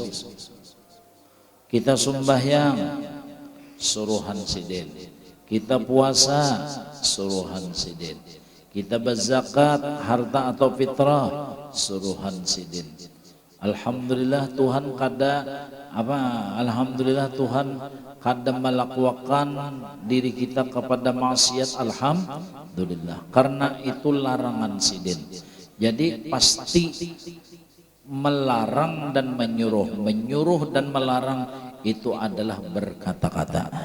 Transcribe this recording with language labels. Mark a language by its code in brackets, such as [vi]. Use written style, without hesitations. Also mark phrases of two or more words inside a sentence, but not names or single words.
[id] Kita sembahyang suruhan sidin. Kita puasa suruhan sidin. Kita berzakat harta atau fitrah suruhan sidin. Alhamdulillah Tuhan Alhamdulillah Tuhan kada melakukan diri kita kepada maksiat, alhamdulillah. Karena itu larangan sidin. Jadi pasti melarang dan menyuruh dan melarang itu adalah berkata-kata.